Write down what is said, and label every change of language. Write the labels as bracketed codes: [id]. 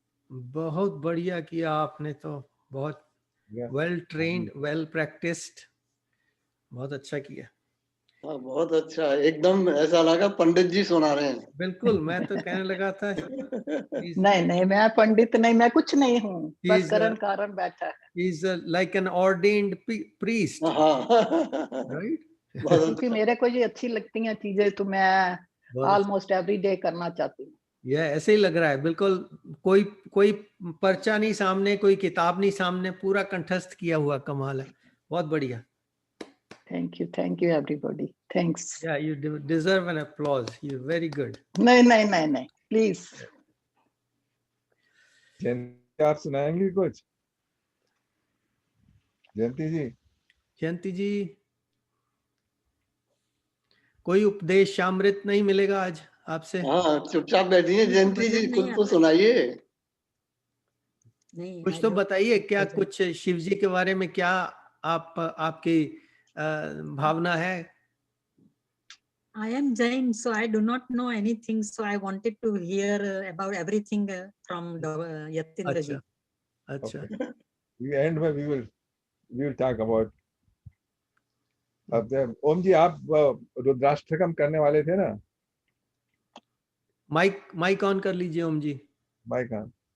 [hi] बहुत बढ़िया किया आपने, तो बहुत [en] well trained, well practised, [hi] बहुत अच्छा किया। हाँ, बहुत अच्छा, एकदम ऐसा लगा पंडित जी सुना रहे हैं। बिल्कुल, मैं तो कहने लगा था नहीं नहीं, मैं पंडित नहीं, मैं कुछ नहीं हूँ, बस करण कारण बैठा है। [en] He's like an ordained priest, right? [hi] क्योंकि मेरे को ये अच्छी लगती हैं चीजें, तो मैं [en] almost every day [hi] करना चाहती हूँ। ये ऐसे ही लग रहा है बिल्कुल, कोई कोई पर्चा नहीं सामने, कोई किताब नहीं सामने, पूरा कंठस्थ किया हुआ, कमाल है, बहुत बढ़िया। [en] Thank you everybody, thanks. Yeah, you deserve an applause. You're very good. [hi] नहीं नहीं नहीं नहीं, प्लीज। जयंती आप सुनाएंगे कुछ? जयंती जी। जयंती जी, कोई उपदेश अमृत नहीं मिलेगा आज आपसे? हाँ, चुपचाप बैठिए जयंती जी, खुद तो सुनाइए। कुछ तो बताइए, क्या कुछ शिव जी के बारे में क्या आपकी भावना है? [en] I am Jain, so I do not know anything. So I wanted to hear about everything from Yatindra ji. [hi] अच्छा। [en] We end where we will talk about. [hi] अब ओम जी, आप रुद्राष्टकम करने वाले थे ना? माइक ऑन कर लीजिए ओम जी। Mic on.